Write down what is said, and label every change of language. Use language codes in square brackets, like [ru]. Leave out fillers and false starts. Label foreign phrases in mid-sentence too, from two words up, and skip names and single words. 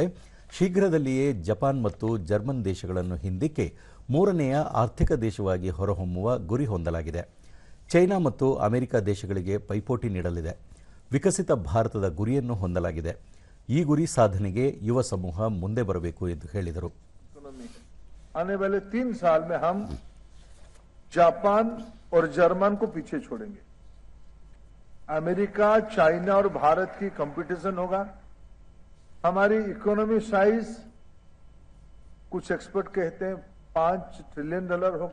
[kn] ಶೀಘ್ರದಲ್ಲಿಯೇ ಜಪಾನ್ ಮತ್ತು ಜರ್ಮನ್ ದೇಶಗಳನ್ನು ಹಿಂದಿಕ್ಕಿ 3ನೆಯ ಆರ್ಥಿಕ ದೇಶವಾಗಿ ಹೊರಹೊಮ್ಮುವ ಗುರಿ ಹೊಂದಲಾಗಿದೆ. ಚೈನಾ ಮತ್ತು ಅಮೆರಿಕ ದೇಶಗಳಿಗೆ ಪೈಪೋಟಿ ನೀಡಲಿದೆ. ವಿಕಸಿತ ಭಾರತದ ಗುರಿಯನ್ನು ಹೊಂದಲಾಗಿದೆ. ಈ ಗುರಿ ಸಾಧನೆಗೆ ಯುವ ಸಮೂಹ ಮುಂದೆ ಬರಬೇಕು ಎಂದು ಹೇಳಿದರು. [hi] आने वाले 3 साल में हम जापान और जर्मन को पीछे छोड़ेंगे. अमेरिका, चाइना और भारत की कंपटीशन होगा. हमारी [en] economy size [hi] कुछ एक्सपर्ट कहते हैं $5 ट्रिलियन होगा.